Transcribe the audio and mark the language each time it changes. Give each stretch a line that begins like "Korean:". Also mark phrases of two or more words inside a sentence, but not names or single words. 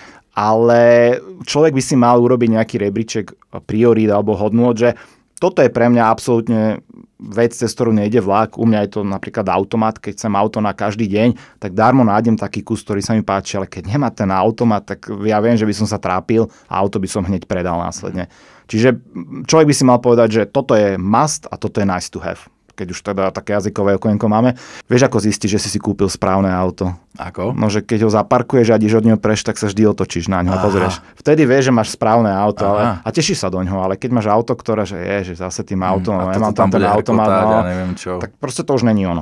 Slovak: Ale človek by si mal urobiť nejaký rebríček priorít alebo hodnôt, že toto je pre mňa absolútne vec, cez ktorú nejde vlak. U mňa je to napríklad automat. Keď chcem auto na každý deň, tak darmo nájdem taký kus, ktorý sa mi páči. Ale keď nemá ten automat, tak ja viem, že by som sa trápil a auto by som hneď predal následne. Čiže človek by si mal povedať, že toto je must a toto je
English: nice to have.
Slovak: Keď už teda také jazykové okienko máme. Vieš, ako zistiť, že si kúpil správne auto? Ako? No, že keď ho zaparkuješ a ideš od neho preč, tak sa vždy otočíš na ňo a pozrieš. Vtedy vieš, že máš správne auto a tešíš sa do ňoho, ale keď máš auto, ktoré, že je, že zase tým autom, nemám tam ten automat, tak proste to už není ono.